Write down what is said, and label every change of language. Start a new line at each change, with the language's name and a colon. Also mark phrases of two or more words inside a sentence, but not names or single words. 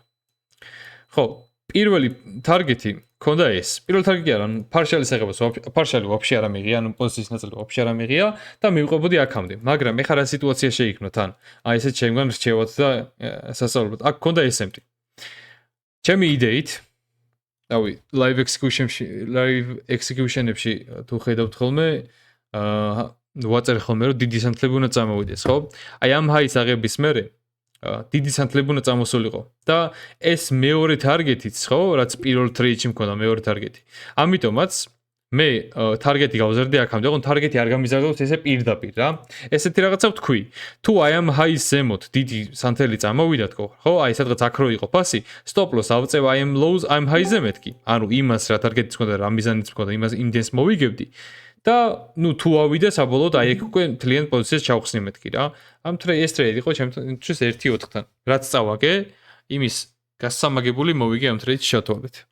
Georgian: ხო, პირველი ტარგეტი მქონდა ეს. პირველი ტარგეტი არა, partial-ის აღებას, partial-ი ვაფშე არ ამიღია, ანუ პოზიციის ნაწილი ვაფშე არ ამიღია და მივყვებოდი აქამდე. მაგრამ ეხლა რა სიტუაცია შეიქმნა თან? აი ესეც ჩემგან რჩევათ და სასწაულებად. აქ მქონდა S&P. ჩემი იდეით, რავი,
English: live execution-
Georgian: ებში თუ ხედავთ ხოლმე, ვაწერ ხოლმე რომ დიდი სანთლები უნდა წამოვიდეს, ხო? აი ამ ჰაის აღების მერე დიდი სანთლები უნდა წამოსულიყო და ეს მეორე ტარგეტიც, ხო, რაც პირველ ტრეიდში მქონდა მეორე ტარგეტი. ამიტომაც მე ტარგეტი გავზარდე აქამდე, ოღონდ ტარგეტი არ გამიზარდოთ ესე პირდაპირ რა. ესეთი რაღაცა ვთქვი. თუ აი ამ ჰაის ზემოთ დიდი სანთელი წამოვიდა თქო, ხო? აი სადღაც აქ რო იყო ფასი,
English: stop loss
Georgian: ავწევ აი ამ lows, აი ამ ჰაიზე მეთქი. ანუ იმას რა ტარგეტიც მქონდა, რა მიზანიც მქონდა, იმას იმდენს მოვიგებდი. და ნუ თუ ავიდა საბოლოოდ აი ეგ უკვე მთლიან პოზიციას ჩავხსნი მეთქი რა. ამ ეს ტრეიდი იყო ჩემთვის 1-4-თან. რაც წავაგე, იმის გასამაგებული მოვიგე ამ ტრეიდში შეთვალეთ.